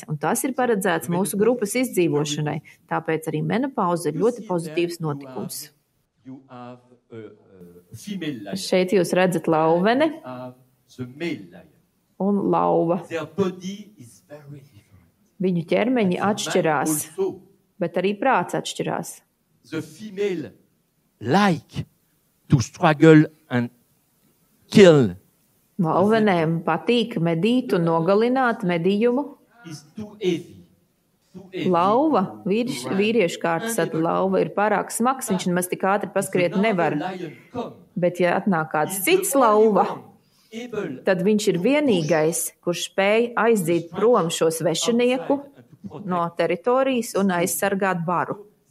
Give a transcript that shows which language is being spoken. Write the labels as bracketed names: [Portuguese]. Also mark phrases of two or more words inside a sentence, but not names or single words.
[Latvian] Un tas ir paredzēts mūsu grupas izdzīvošanai. Tāpēc arī menopauze ir ļoti pozitīvs notikums. Šeit jūs redzat lauveni un lauva. Viņu ķermeņi atšķirās, bet arī prāts atšķirās. [English] The female like to struggle and kill. [Latvian] Lauvenēm patīk medīt un nogalināt medījumu. Lauva, vīriešu kārtas lauva ir pārāk smags, viņš nemaz tik ātri paskriet nevar. Bet ja atnāk kāds cits lauva, tad viņš ir vienīgais, kurš spēj aizdīt prom šo svešinieku no teritorijas un aizsargāt baru.